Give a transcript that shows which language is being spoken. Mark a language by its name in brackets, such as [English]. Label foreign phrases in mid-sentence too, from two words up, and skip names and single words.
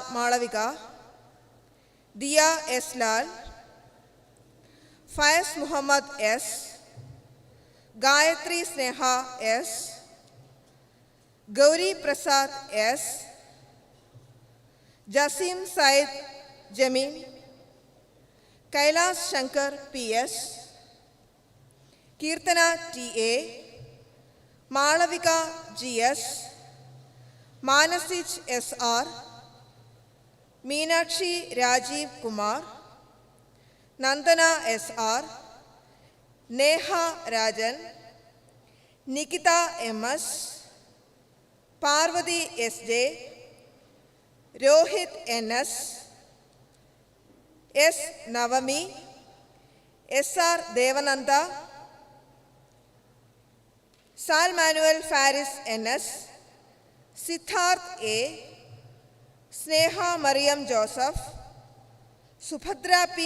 [English] Malavika, Diya S. Lal, Faiz Muhammad S, Gayatri Sneha S, Gauri Prasad S, Jasim Said Jamin, Kailas Shankar PS, Kirtana TA, Malavika GS, Manasich SR, Meenakshi Rajiv Kumar, Nandana SR, Neha Rajan, Nikita MS, Parvati SJ, Rohit NS, S. Navami, SR Devananda, Sal Manuel Faris NS, Siddharth A, Sneha Mariam Joseph, Subhadra P.